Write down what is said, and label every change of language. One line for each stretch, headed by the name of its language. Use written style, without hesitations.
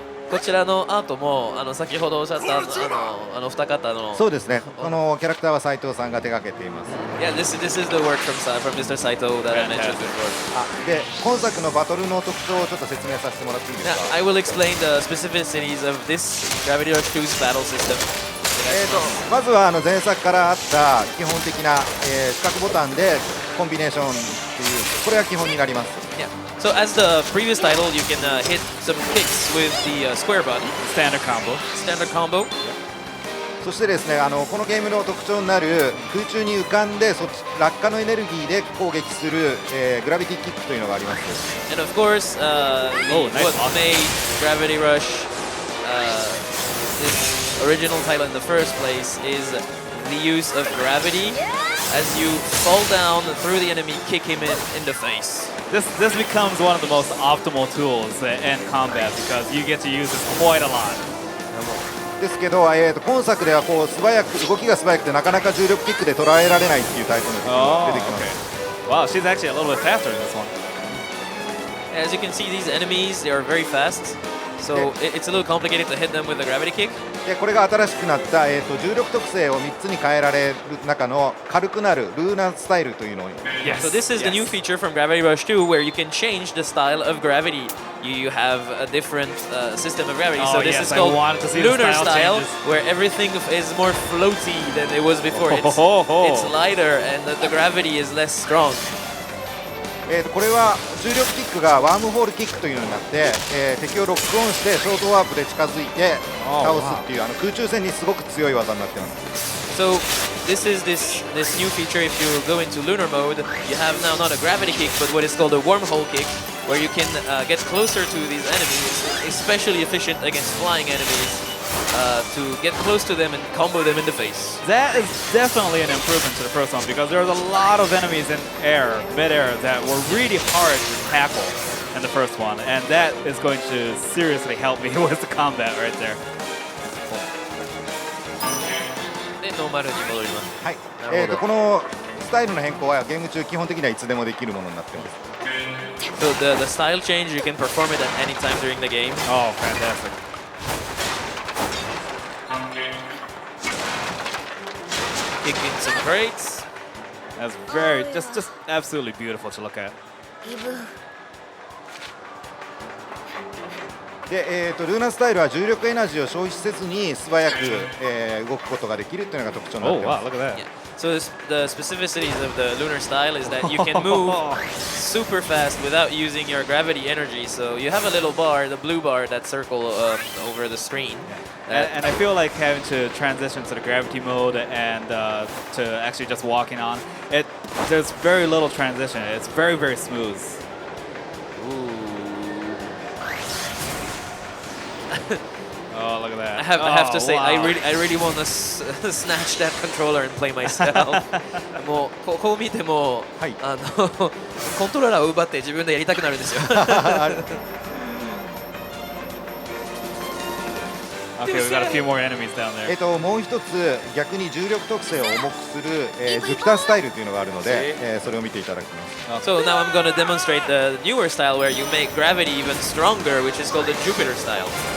Japanese: こちらのアートも先ほどおっしゃった二方の。そうですね。このキャラクターは斉藤さんが手掛けています。
English: Yeah, this is the work from Mr. Saito that I mentioned before.
Japanese: で、今作のバトルの特徴をちょっと説明させてもらっていいですか。
English: I will explain the specificities of this Gravity Rush 2's battle system.
Japanese: まずは前作からあった基本的な四角ボタンでコンビネーションっていうこれが基本になります。
English: Yeah. So as the previous title, you can hit some kicks with the square button. Standard combo. Standard combo.
Japanese: そしてですね、このゲームの特徴になる空中に浮かんで落下のエネルギーで攻撃する、グラビティキックというのがあります。
English: And of course, what made Gravity Rush this original title in the first place is the use of gravity. As you fall down through the enemy, kick him in the face. This becomes one of the most optimal tools in combat because you get to use this quite a lot.
Japanese: ですけど、今作では動きが素早くてなかなか重力キックで捉えられないっていうタイプの敵が出てきます。
English: Wow, she's actually a little bit faster in this one. As you can see, these enemies, they are very fast. So it's a little complicated to hit them with a gravity kick.
Japanese: でこれが新しくなった、重力特性を3つに変えられる中の軽くなるルーナスタイルというのを。
English: Yes. So this is the new feature from Gravity Rush 2 where you can change the style of gravity. You have a different system of gravity. So this is called lunar style where everything is more floaty than it was before. It's lighter and the gravity is less strong.
Japanese: これは重力キックがワームホールキックというのになって、敵をロックオンしてショートワープで近づいて倒すっていう空中戦にすごく強い技になっています。
English: So this is this new feature. If you go into lunar mode, you have now not a gravity kick, but what is called a wormhole kick, where you can get closer to these enemies, especially efficient against flying enemies. To get close to them and combo them in the face. That is definitely an improvement to the first one because there's a lot of enemies in mid-air that were really hard to tackle in the first one, and that is going to seriously help me with the combat right there.
Japanese: でノーマルに戻ります。はい。このスタイルの変更はゲーム中基本的にはいつでもできるものになっています。
English: So the style change, you can perform it at any time during the game. Oh, fantastic. Kicking some crates. That's very, just absolutely beautiful to look at.
Japanese: で、ルーナスタイルは重力エナジーを消費せずに素早く、動くことができるというのが特徴になっています。
English: Oh, wow, look at that. Yeah. So the specificities of the lunar style is that you can move super fast without using your gravity energy. So you have a little bar, the blue bar, that circle over the screen. And I feel like having to transition to the gravity mode and to actually just walking on it. There's very little transition. It's very, very smooth. Ooh. Oh, look at that. I have to say, wow. I really want to snatch that controller and play myself.
Japanese: もうこう見ても、はいコントローラーを奪って自分でやりたくなるんですよ。
English: Okay, we've got a few more enemies down there.
Japanese: もう一つ逆に重力特性を重くする、ジュピタースタイルというのがあるので、それを見ていただきます。
English: So now I'm going to demonstrate the newer style where you make gravity even stronger, which is called the Jupiter style.